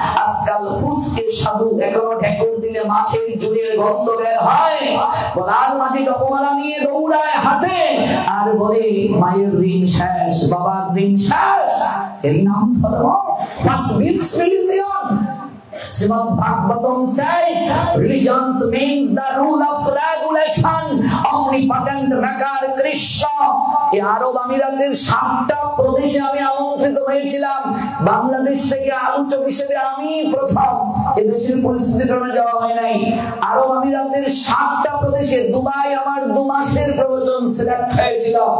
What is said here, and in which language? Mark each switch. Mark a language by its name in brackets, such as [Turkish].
[Bangla] আজকাল ফুসকে সাধু এখনো ঢেকুর দিলে মাছের জুলের গন্ধ বের হয়, বলার মাঝে জপমালা নিয়ে দৌড়ায় হাতে আর বলে মায়ের ঋণ শেষ, বাবার ঋণ শেষ। এই নাম ধর্ম, [English] what means religion? Srimad Bhagavatam said, religion means the rule of regulation, omnipotent maker Krishna. [Bangla] এই আরব আমিরাতের 7টা প্রদেশে আমি আমন্ত্রিত হয়েছিলাম। বাংলাদেশ থেকে আলোচক হিসেবে আমি প্রথম। এদেশের পরিস্থিতির কারণে যাওয়া হয় নাই। আরব আমিরাতের 7টা প্রদেশে দুবাই আমার 2 মাসের প্রবচন সিলেক্ট হয়েছিল।